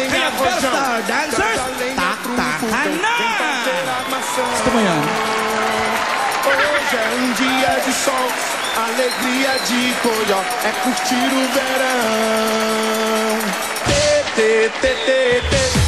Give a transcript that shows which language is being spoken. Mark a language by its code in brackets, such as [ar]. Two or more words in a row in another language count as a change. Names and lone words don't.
[tl] Gospel Star Dancers, taktakan na! Gusto mo yan? [pt] Hoje é dia de sol, alegria de colhão, é curtir o verão. Tê, tê, tê, tê, tê.